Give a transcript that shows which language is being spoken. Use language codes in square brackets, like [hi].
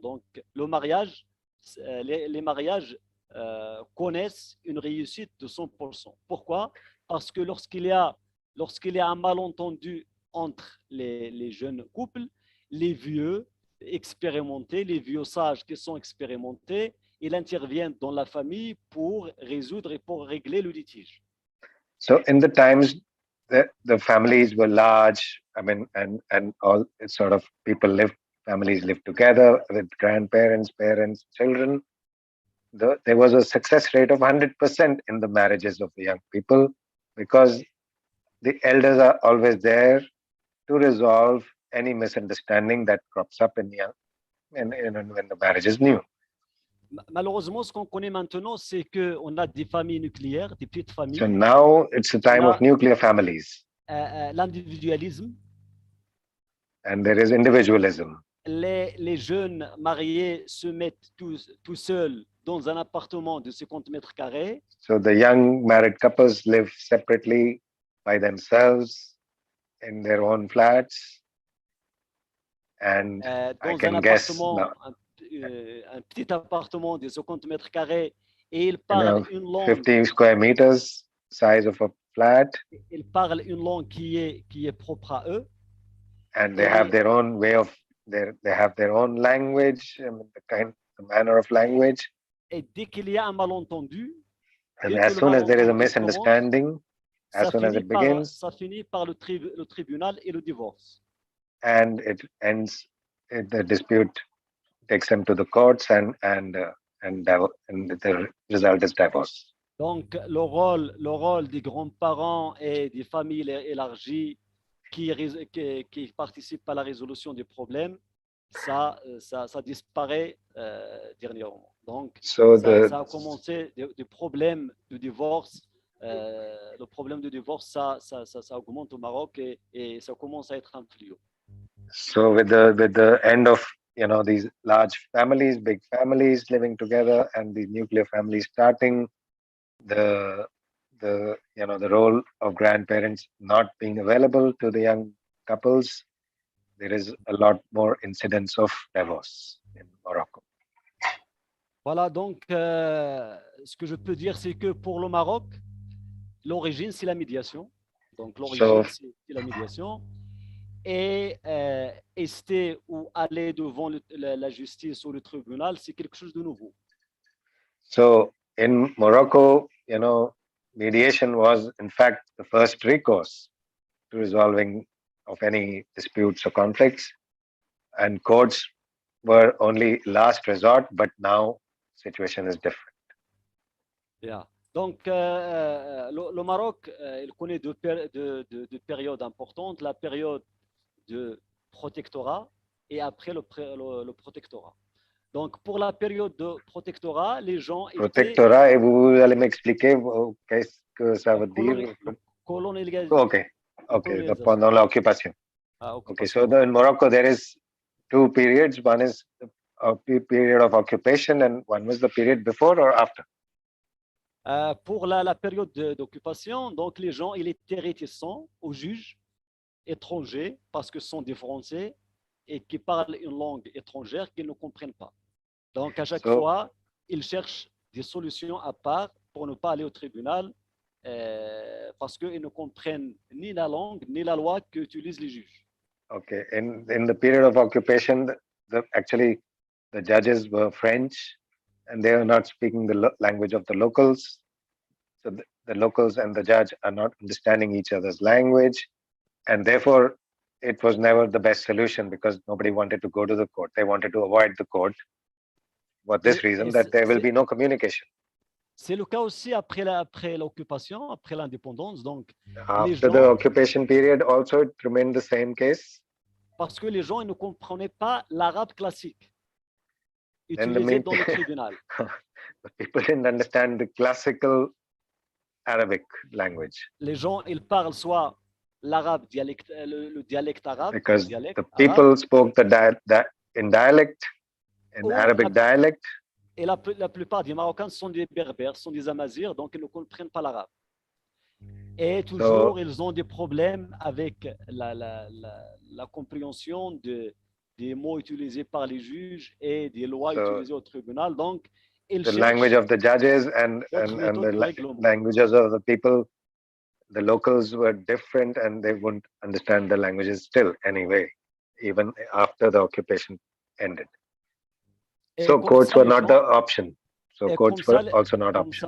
[fr] Donc, le mariage, les mariages connaissent une réussite de 100%. Pourquoi? Parce que lorsqu'il y a un malentendu entre les jeunes couples, les vieux expérimentés, les vieux sages qui sont expérimentés, ils interviennent dans la famille pour résoudre et pour régler le litige. [en] So in the times the families were large, I mean, and all sort of families lived together with grandparents, parents, children. There was a success rate of 100% in the marriages of the young people because the elders are always there to resolve any misunderstanding that crops up when the marriage is new. [fr] Malheureusement, ce qu'on connaît maintenant, c'est qu'on a des familles nucléaires, des petites familles. [en] So now it's a time of nuclear families. [fr] L'individualisme. [en] And there is individualism. [fr] Les jeunes mariés se mettent tout seuls dans un appartement de 50 mètres carrés. [en] So the young married couples live separately by themselves in their own flats. And I can guess now, [fr] un petit appartement de 50 mètres carrés et ils parlent une langue. [en] 50 square meters size of a flat. [fr] Ils parlent une langue qui est propre à eux. [en] And they have their own way of they have their own language, the manner of language. [fr] Et dès qu'il y a un malentendu, [en] and as soon as there is a misunderstanding, as soon as it begins, [fr] ça finit par le tribunal et le divorce. [en] And it ends. The dispute takes them to the courts, and the result is divorce. [fr] Donc le rôle des grands-parents et des familles élargies qui participent à la résolution des problèmes, ça disparaît dernièrement. Donc, ça a commencé des problèmes de divorce. Le problème de divorce, ça augmente au Maroc et ça commence à être un fléau. [en] So with the end of these large families, big families living together, and the nuclear families starting, the role of grandparents not being available to the young couples, there is a lot more incidence of divorce in Morocco. [fr] Voilà, donc ce que je peux dire, c'est que pour le Maroc, l'origine, c'est la médiation. Donc l'origine, c'est la médiation. Et rester ou aller devant la justice ou le tribunal, c'est quelque chose de nouveau. [en] So in Morocco, mediation was in fact the first recourse to resolving of any disputes or conflicts, and courts were only last resort, but now situation is different. Yeah. [fr] Donc le Maroc, il connaît deux périodes importantes, la période de protectorat et après le protectorat. Donc, pour la période de protectorat, les gens Protectorat, et vous allez m'expliquer qu'est-ce que ça veut dire? Colonialisation. Okay, pendant l'occupation. [en] Okay, so in Morocco, there is two periods. One is a period of occupation and one was the period before or after? [fr] Pour la période d'occupation, donc les gens, ils étaient réticents aux juges étrangers parce que ce sont des Français et qui parlent une langue étrangère qu'ils ne comprennent pas. Donc, à chaque fois, ils cherchent des solutions à part pour ne pas aller au tribunal parce qu'ils ne comprennent ni la langue ni la loi qu'utilisent les juges. [en] Okay, in the period of occupation, actually the judges were French, and they are not speaking the language of the locals. So the locals and the judge are not understanding each other's language, and therefore it was never the best solution because nobody wanted to go to the court. They wanted to avoid the court for this reason, that there will be no communication. [fr] C'est le cas aussi après l'occupation, après l'indépendance. Donc, [en] After the occupation period, also it remained the same case. [fr] Parce que les gens ils ne comprenaient pas l'arabe classique [en] And [fr] utilisé dans le tribunal. [en] The people didn't understand the classical Arabic language. [fr] Les gens ils parlent soit l'arabe dialecte, le dialecte arabe. [en] Because [fr] dialecte [en] the people [fr] arabe, [en] spoke in dialect, in Arabic dialect. [fr] Et la plupart des Marocains sont des berbères, sont des amazirs, donc ils ne comprennent pas l'arabe. Et toujours, ils ont des problèmes avec la compréhension des mots utilisés par les juges et des lois utilisées au tribunal. Donc, ils [en] the language of the judges and the languages of the people, the locals were different, and they wouldn't understand the languages still anyway, even after the occupation ended. So courts were not the option. So courts were also not option.